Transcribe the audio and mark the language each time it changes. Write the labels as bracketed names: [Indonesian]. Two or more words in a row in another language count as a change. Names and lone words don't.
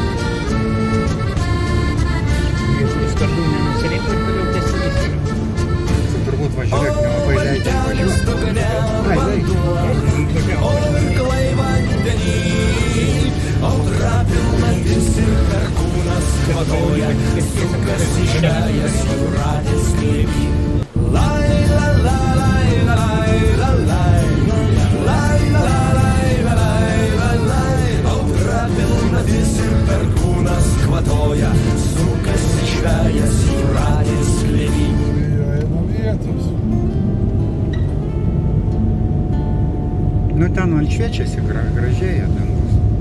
[Lithuanian] Jis kartu nenusirinko ir toliau tęsinys yra. Turbūt važiuok, nelabai leidžia važiuoti. O irklai vandenį, audra pilnatis ir perkūnas kvatoja, sukasi žvejas jūratės glėby. Lai la la lai la lai la lai, lai la lai la lai la lai, audra pilnatis ir perkūnas kvatoja, sukasi žvejas jūratės glėby. Važiuoja vietos. Nu ten man šviečiasi, gražėja dangus.